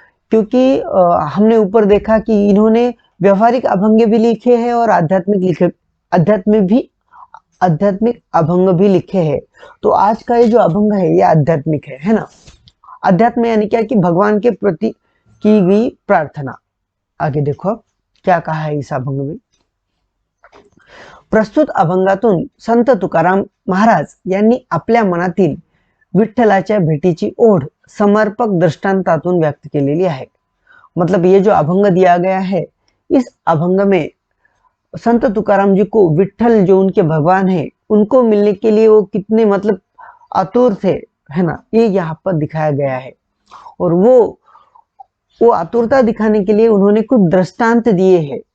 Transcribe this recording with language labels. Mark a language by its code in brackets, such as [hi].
[hi] क्योंकि हमने ऊपर देखा कि इन्होंने व्यवहारिक अभंगे भी लिखे हैं और आध्यात्मिक अभंग भी लिखे हैं। तो आज का ये जो अभंग है ये आध्यात्मिक है ना। अध्यात्म यानी क्या, कि भगवान के प्रति की गई प्रार्थना। आगे देखो क्या कहा है इस अभंग में। [mr] प्रस्तुत अभंगातून संत तुकाराम महाराज यांनी आपल्या मनातील विठ्ठलाच्या भेटीची ओढ समर्पक दृष्टांतातून व्यक्त केलेली आहे। [hi] मतलब ये जो अभंग दिया गया है, इस अभंग में संत तुकाराम जी को विठ्ठल जो उनके भगवान है, उनको मिलने के लिए वो कितने मतलब आतुर थे, है ना, ये यहाँ पर दिखाया गया है। और वो आतुरता दिखाने के लिए उन्होंने कुछ दृष्टांत दिए हैं।